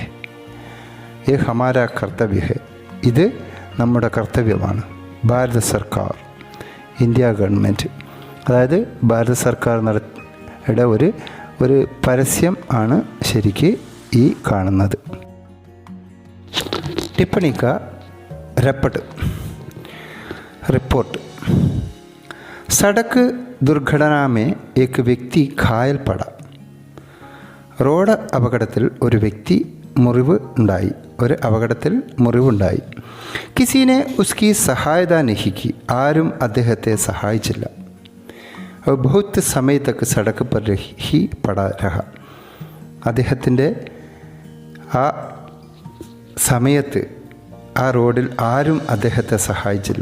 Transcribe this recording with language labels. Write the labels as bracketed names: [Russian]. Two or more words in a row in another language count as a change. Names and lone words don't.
[Hindi] ये हमारा कर्तव्य है, [Malayalam] ഇത് നമ്മുടെ കർത്തവ്യമാണ്. ഭാരത സർക്കാർ, ഇന്ത്യ ഗവൺമെൻറ്, അതായത് ഭാരത സർക്കാർ നടത്തിയ ഒരു പരസ്യം ആണ് ശരിക്ക് ഈ കാണുന്നത്. [Hindi] टिप्पणी का रिपोर्ट. सड़क दुर्घटना में एक व्यक्ति घायल पड़ा. [Malayalam] റോഡ് അപകടത്തിൽ ഒരു വ്യക്തി മുറിവുണ്ടായി. [Hindi] किसीने उसकी सहायता नहीं की, [Malayalam] ആരും അദ്ദേഹത്തെ സഹായിച്ചില്ല. [Hindi] बहुत समय तक सड़क पर ही पड़ा रहा, [Malayalam] അദ്ദേഹത്തിൻ്റെ ആ സമയത്ത് ആ റോഡിൽ ആരും അദ്ദേഹത്തെ സഹായിച്ചില്ല.